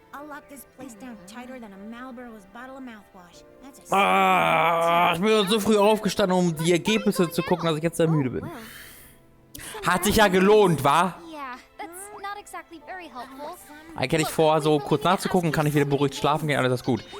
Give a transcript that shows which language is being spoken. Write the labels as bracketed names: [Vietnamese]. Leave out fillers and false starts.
[English] I'll lock this place down tighter than a Marlboro's bottle of mouthwash. That's [German] Ich bin so früh aufgestanden, um die Ergebnisse zu gucken, dass ich jetzt sehr müde bin. Hat sich ja gelohnt, wa? [English] Yeah, that's not exactly very helpful. [German] Eigentlich hätte ich vor, so kurz nachzugucken, kann ich wieder beruhigt schlafen gehen, alles ist gut.